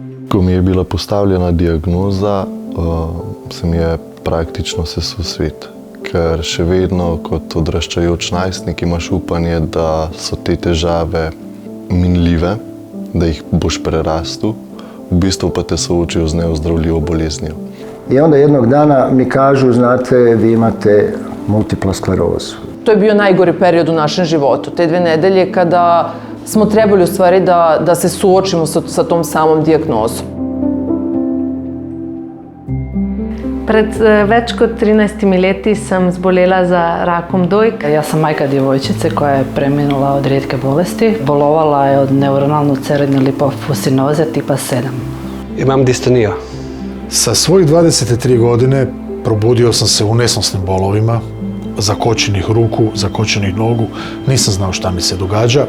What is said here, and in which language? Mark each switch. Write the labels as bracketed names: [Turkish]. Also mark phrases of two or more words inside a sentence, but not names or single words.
[Slovenian] Ko mi je bila postavljena diagnoza, se mi je praktično sesul svet. Ker še vedno kot odraščajoč najstnik imaš upanje, da so te težave minljive, da jih boš prerastel, u bistvu pa te soočijo z neozdravljivo boleznijo. [Croatian] I onda jednog dana mi kažu, znate, vi imate multiplu sklerozu. [Serbian] To je bio najgori period u našem životu, te 2 nedelje kada smo trebali u stvari da se suočimo sa tom samom dijagnozom. [Slovenian] Pred več kot 13 leti sam zbolela za rakom dojke. [Croatian] Ja sam majka djevojčice koja je preminula od rijetke bolesti. Bolovala je od neuronalnu cerebne lipofuscinoze tipa 7. Imam distoniju. [Bosnian] Sa svojih 23 godine probudio sam se u nesnosnim bolovima, zakočenih ruku, zakočenih nogu, nisam znao šta mi se događa.